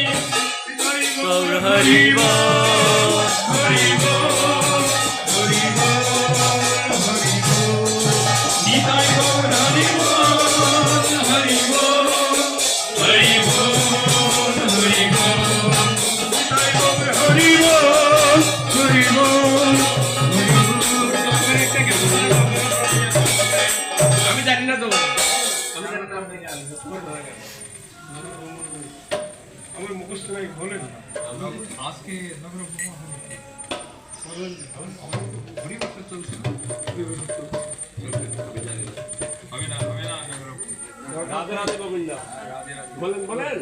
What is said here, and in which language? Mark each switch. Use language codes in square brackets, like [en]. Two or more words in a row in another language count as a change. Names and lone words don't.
[bn] গৌর হরি বোল হরি বোল হরি বোল হরি বোল নিতাই গৌর হরি বোল হরি বোল হরি বোল হরি বোল নিতাই গৌর হরি বোল হরি বোল আমি জানি না তো আমার মুখস্থ নাই বলেন আজকে নগর পরিবর্তন চলছে রাধে রাধে গোবিন্দ বলেন বলেন